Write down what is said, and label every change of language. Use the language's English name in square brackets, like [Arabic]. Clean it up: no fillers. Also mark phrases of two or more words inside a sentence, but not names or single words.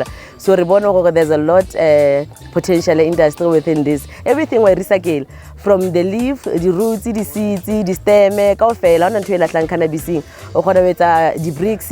[English] So [Tswana] re bona gore [English] there's a lot potential industry within this. Everything we recycle from the leaf, the roots, the seeds, the stem, [Southern Sotho] kaofela hona ntho e lahlang cannabising. O kgona ho etsa di-bricks.